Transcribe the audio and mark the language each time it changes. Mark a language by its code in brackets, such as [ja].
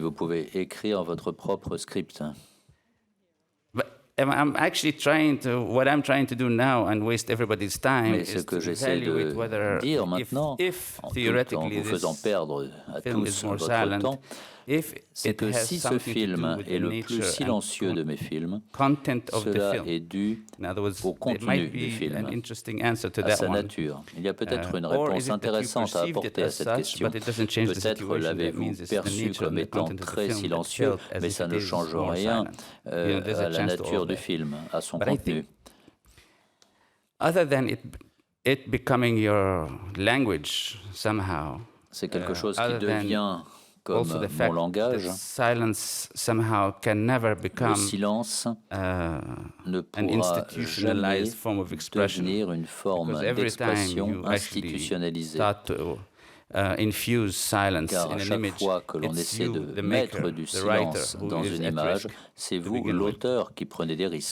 [fr] Vous pouvez écrire votre propre script. [en] But I'm actually what I'm trying to do now and waste everybody's time [fr] Mais ce que j'essaie de dire maintenant, en vous faisant perdre à tous votre temps, c'est que si ce film est le plus silencieux de mes films, cela est dû au contenu du film, à sa nature. Il y a peut-être une réponse intéressante à apporter à cette question. Peut-être l'avez-vous perçu comme étant très silencieux, mais ça ne change rien à la nature du film, à son contenu. [en] Other than it becoming your language somehow. [fr] C'est quelque chose qui devient comme mon langage. Le silence ne pourra jamais devenir une forme d'expression institutionnalisée. Car à chaque fois que l'on essaie de mettre du silence dans une image, c'est vous, l'auteur, qui prenez des risques.